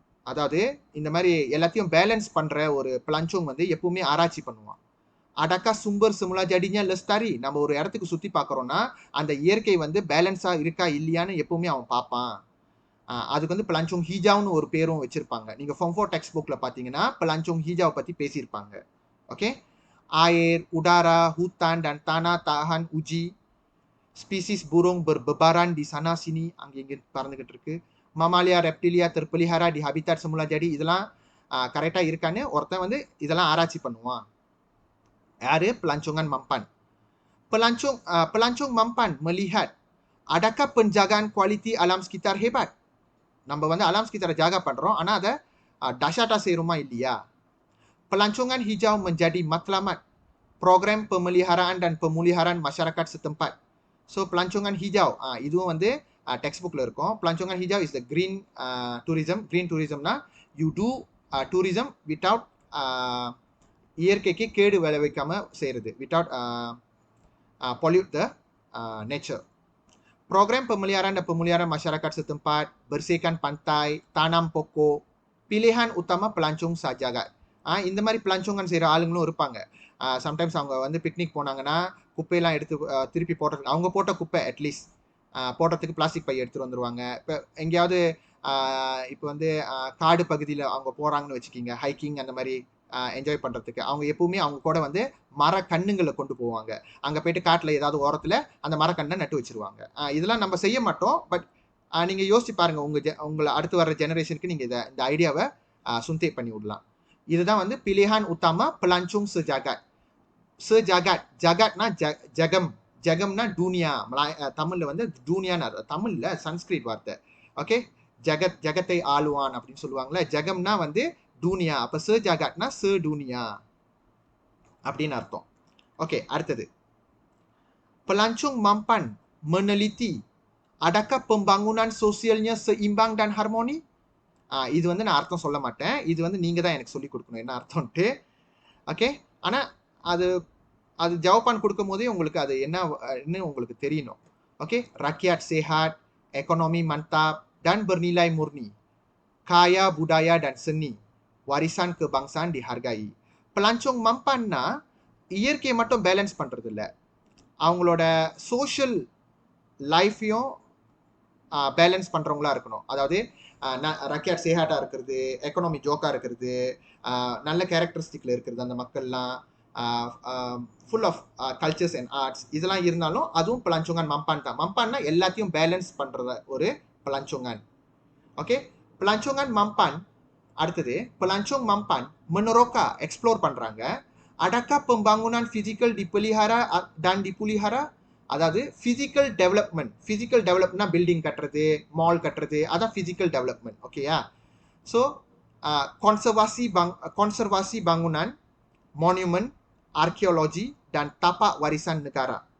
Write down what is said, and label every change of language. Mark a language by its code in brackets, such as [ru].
[ta] அதாவது இந்த மாதிரி எல்லாத்தையும் பேலன்ஸ் பண்ணுற ஒரு pelancong வந்து எப்பவுமே ஆராய்ச்சி பண்ணுவான். [ms] adakah sumber semula jadinya lestari. [ta] நம்ம ஒரு இடத்துக்கு சுற்றி பார்க்குறோன்னா அந்த இயற்கை வந்து பேலன்ஸாக இருக்கா இல்லையான்னு எப்பவுமே அவன் பார்ப்பான். அதுக்கு வந்து pelancong hijauன்னு ஒரு பேரும் வச்சிருப்பாங்க. நீங்கள் form 4 டெக்ஸ்ட் புக்கில் பார்த்தீங்கன்னா pelancong hijau பற்றி பேசியிருப்பாங்க. [ms] ஓகே, air, udara, hutan dan tanah tahan uji, spesies burung berbebaran di sana sini, [ta] அங்கே இங்கே பறந்துகிட்டு இருக்கு, [ms] mamalia reptilia terpelihara di habitat semula jadi. [ta] இதெல்லாம் கரெக்டாக இருக்கான்னு ஒருத்தன் வந்து இதெல்லாம் ஆராய்ச்சி பண்ணுவான். யாரு? pelancongan mampan. [ms] Pelancong mampan melihat adakah penjagaan kualiti alam sekitar hebat. [ta] நம்ம வந்து alam sekitar jaga பண்றோம், ஆனா அதை dahsyata செய்யறோமா இல்லையா. [ms] pelancongan hijau menjadi matlamat program pemeliharaan dan pemuliharaan masyarakat setempat. [ta] So pelancongan hijau இதுவும் வந்து டெக்ஸ்ட் புக்ல இருக்கும். [en] pelancongan hijau is the green tourism. Green tourismனா you do tourism without [ta] இயற்கைக்கு கேடு விளைவிக்காம செய்யறது, [en] without pollute the nature. [ms] Program pemeliharaan dan pemuliharaan masyarakat setempat, bersihkan pantai, tanam pokok, pilihan utama pelancong sajagat. [ta] இந்த மாதிரி pelancong செய்கிற ஆளுங்களும் இருப்பாங்க. Sometimes அவங்க வந்து picnic போனாங்கன்னா குப்பையெல்லாம் எடுத்து திருப்பி போடுறதுக்கு, அவங்க போட்ட குப்பை அட்லீஸ்ட் போடுறதுக்கு பிளாஸ்டிக் பை எடுத்துகிட்டு வந்துடுவாங்க. இப்போ எங்கேயாவது இப்போ வந்து காடு பகுதியில் அவங்க போகிறாங்கன்னு வச்சுக்கிங்க, ஹைக்கிங் அந்த மாதிரி என்ஜாய் பண்ணுறதுக்கு, அவங்க எப்பவுமே அவங்க கூட வந்து மர கண்ணுங்களை கொண்டு போவாங்க. அங்கே போயிட்டு காட்டில் ஏதாவது ஓரத்தில் அந்த மரக்கண்ணை நட்டு வச்சுருவாங்க. இதெல்லாம் நம்ம செய்ய மாட்டோம், பட் நீங்கள் யோசிச்சு பாருங்கள், உங்களை அடுத்து வர்ற ஜெனரேஷனுக்கு நீங்கள் இந்த ஐடியாவை சுந்தே பண்ணி விடலாம். இதுதான் வந்து [ms] pilihan utama pelancong sejagat. [ta] Sejagat, jagatனா ஜகம், ஜகம்னா டூனியா. தமிழில் வந்து டூனியான்னு, தமிழில் சன்ஸ்கிரிட் வார்த்தை. ஓகே, ஜகத்தை ஆளுவான் அப்படின்னு சொல்லுவாங்களே, ஜகம்னா வந்து டூனியா. அப்போ sejagatனா dunia அப்படின்னு அர்த்தம். ஓகே, அடுத்தது [ms] pelancong mampan meneliti adakah pembangunan sosialnya seimbang dan harmoni. [ta] இது வந்து நான் அர்த்தம் சொல்ல மாட்டேன், இது வந்து நீங்கள் தான் எனக்கு சொல்லிக் கொடுக்கணும் என்ன அர்த்தம்ட்டு. ஓகே, ஆனால் அது ஜவாபான் கொடுக்கும் போதே உங்களுக்கு அது என்னன்னு உங்களுக்கு தெரியணும். [ms] ஓகே, rakyat sehat, ekonomi mantap dan bernilai murni, kaya budaya dan seni, warisan kebangsaan dihargai. [ta] pelancong mampanனா இயற்கையை மட்டும் பேலன்ஸ் பண்ணுறது இல்லை, அவங்களோட சோஷியல் லைஃப்பையும் பேலன்ஸ் பண்ணுறவங்களா இருக்கணும். அதாவது ரக்கியாட் சேஹாட்டாக இருக்கிறது, எக்கனாமி ஜோக்காக இருக்கிறது, நல்ல கேரக்டரிஸ்டிக்கில் இருக்கிறது, அந்த மக்கள்லாம் full of cultures and arts, இதெல்லாம் இருந்தாலும் அதுவும் pelancongan mampan தான். மம்பான்னா எல்லாத்தையும் பேலன்ஸ் பண்ணுறத ஒரு pelancongan. Okay, pelancongan mampan. அடுத்தது [ms] pelancong mampan meneroka, [ta] எக்ஸ்ப்ளோர் பண்ணுறாங்க. [ms] adakah pembangunan fizikal dipelihara dan dipulihara. [ta] அதாவது ஃபிசிக்கல் டெவலப்மெண்ட்னா பில்டிங் கட்டுறது, மால் கட்டுறது, அதான் ஃபிசிக்கல் டெவலப்மெண்ட். ஓகேயா. [ms] ஸோ konservasi bangunan, monument, arkeologi dan tapak warisan negara.